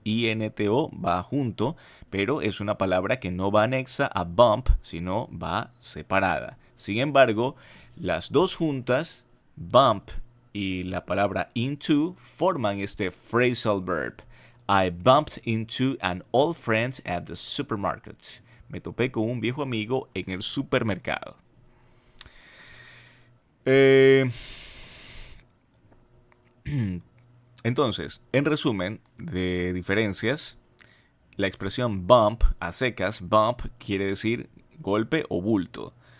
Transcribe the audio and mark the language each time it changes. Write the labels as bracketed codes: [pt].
[es] I-N-T-O va junto, pero es una palabra que no va anexa a bump, sino va separada. Sin embargo, las dos juntas, bump y la palabra into, forman este phrasal verb. [en] I bumped into an old friend at the supermarket. [es] Me topé con un viejo amigo en el supermercado. Entonces, en resumen de diferencias, la expresión bump a secas, bump quiere decir golpe o bulto.